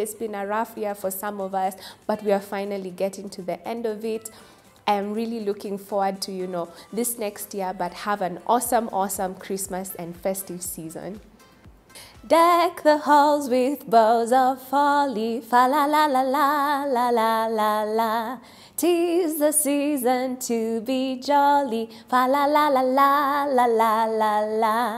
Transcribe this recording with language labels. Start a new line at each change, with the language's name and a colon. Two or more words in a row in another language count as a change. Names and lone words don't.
English: It's been a rough year for some of us, but we are finally getting to the end of it. I'm really looking forward to, this next year, but have an awesome Christmas and festive season. Deck the halls with boughs of holly, fa la la la la la la la la. 'Tis the season to be jolly, fa la la la la la la la la.